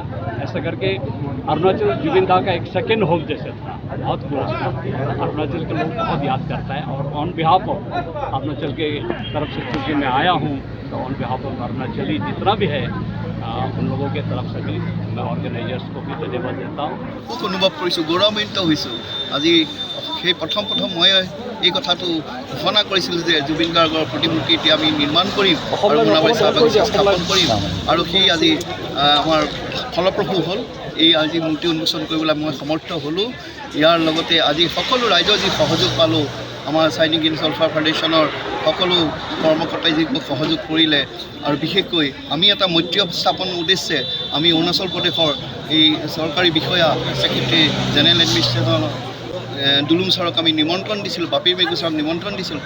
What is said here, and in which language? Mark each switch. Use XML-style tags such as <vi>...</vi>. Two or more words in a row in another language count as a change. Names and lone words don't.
<hi>ऐसा करके अरुणाचल जुबिंदा का एक</hi> <en>second home</en> <hi>जैसे था, बहुत क्लोज था। अरुणाचल के लोग बहुत याद करता है और</hi> <en>on behalf of</en> <hi>अरुणाचल के तरफ से चूँकि मैं आया हूँ तो</hi> <en>on behalf of</en> <hi>अरुणाचली जितना भी है उन लोगों के तरफ से भी मैं ऑर्गेनाइजर्स को भी धन्यवाद देता हूँ।</hi> <as>খুব অনুভৱ কৰিছোঁ, গৌৰৱান্বিত হৈছোঁ। আজি সেই প্ৰথম মই এই কথাটো ঘোষণা কৰিছিলোঁ যে জুবিন গাৰ্গৰ প্ৰতিমূৰ্তি এতিয়া আমি নিৰ্মাণ কৰিম আৰু মোনাবাৰী চাহ বাগিচা স্থাপন কৰিম আৰু সেই আজি আমাৰ ফলপ্ৰসূ হ'ল। এই আজি মূৰ্তি উন্মোচন কৰিবলৈ মই সমৰ্থ হ'লোঁ। ইয়াৰ লগতে আজি সকলো ৰাইজৰ যি সহযোগ পালোঁ, আমাৰ চাইনিক গ্ৰীণ ৱেলফেয়াৰ ফাউণ্ডেশ্যনৰ সকলো কৰ্মকৰ্তাই যিবোৰ সহযোগ কৰিলে আৰু বিশেষকৈ আমি এটা মৈত্ৰী স্থাপন উদ্দেশ্যে আমি অৰুণাচল প্ৰদেশৰ এই চৰকাৰী বিষয়া ছেক্ৰেটাৰী জেনেৰেল এডমিনিষ্ট্ৰেশ্যনৰ দুলুং ছাৰক আমি নিমন্ত্ৰণ দিছিলোঁ, বাপী মেগু ছাৰক নিমন্ত্ৰণ দিছিলোঁ।</as>